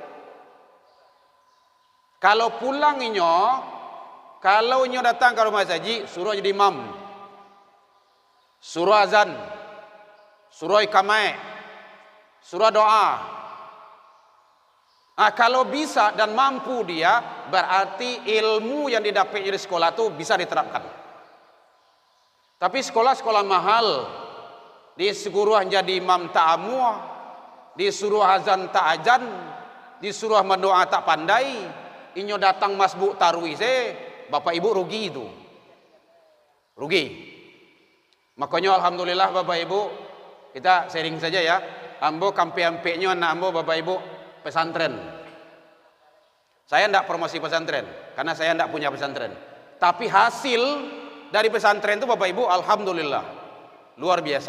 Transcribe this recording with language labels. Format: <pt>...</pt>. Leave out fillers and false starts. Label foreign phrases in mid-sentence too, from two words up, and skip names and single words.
<id>Kalau pulang inyo, kalau inyo datang ke rumah saji, suruh jadi imam, suruh azan, suruh iqamah, suruh doa. Kalau bisa dan mampu dia, berarti ilmu yang didapat dari sekolah itu bisa diterapkan. Tapi sekolah-sekolah mahal, disuruh jadi imam tak amuah, disuruh azan tak ajan, disuruh mendoa tak pandai, inyo datang masbuk tarwih Bapak Ibu rugi itu. Rugi. Makanya alhamdulillah Bapak Ibu, kita sharing saja ya.</id> <min>Ambo kampe-ampeknya anak ambo Bapak Ibu pesantren.</min> <id>Saya tidak promosi pesantren karena saya tidak punya pesantren. Tapi hasil dari pesantren itu Bapak Ibu alhamdulillah luar biasa.</id>